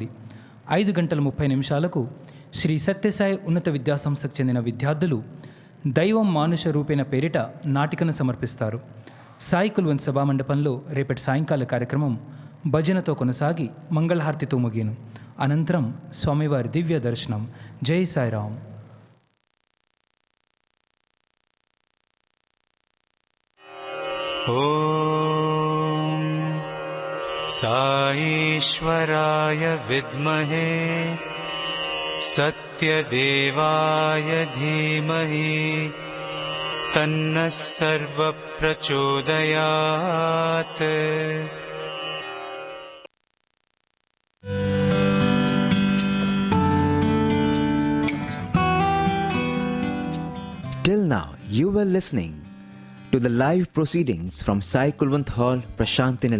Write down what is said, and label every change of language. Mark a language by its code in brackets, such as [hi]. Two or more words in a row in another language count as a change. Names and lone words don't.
[te] 5:30 శ్రీ సత్యసాయి ఉన్నత విద్యాసంస్థకు చెందిన విద్యార్థులు దైవం మానుష రూపేణ పేరిట నాటికను సమర్పిస్తారు. సాయి కుల్వంత్ సభామండపంలో రేపటి సాయంకాల కార్యక్రమం భజనతో కొనసాగి మంగళహారతితో ముగియను. అనంతరం స్వామివారి దివ్య దర్శనం. జై సాయిరామ్. [sa] ॐ साईश्वराय विद्महे सत्यदेवाय धीमहि तन्नः सर्वप्रचोदयात्. [en] Till now, you were listening to the live proceedings from Sai Kulwant Hall, Prashanthi Nilayam.